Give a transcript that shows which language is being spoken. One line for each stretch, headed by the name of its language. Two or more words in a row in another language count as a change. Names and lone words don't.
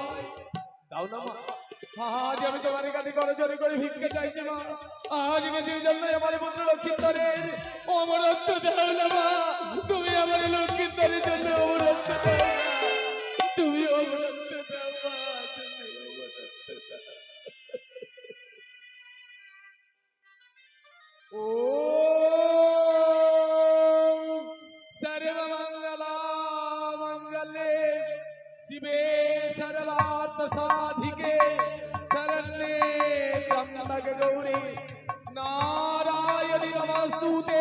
Bangla: দাও না মা, আজ আমি তোমার কাছে করে জোরে করে ভিক্ষা চাইছি মা, আজ নিজের জন্য আমার পুত্র লক্ষিন্দরের অমরত্ব দাও না মা, তুমি আমার লক্ষিন্দরের জন্য অমরত্ব দাও না, তুমি অমরত্ব দাও মা, তুমি অমরত্ব দাও।
Sanskrit: ॐ सर्वमङ्गलामङ्गले शिवे सर्वार्थसाधिके शरण्ये त्र्यम्बके गौरी नारायणि नमस्तुते।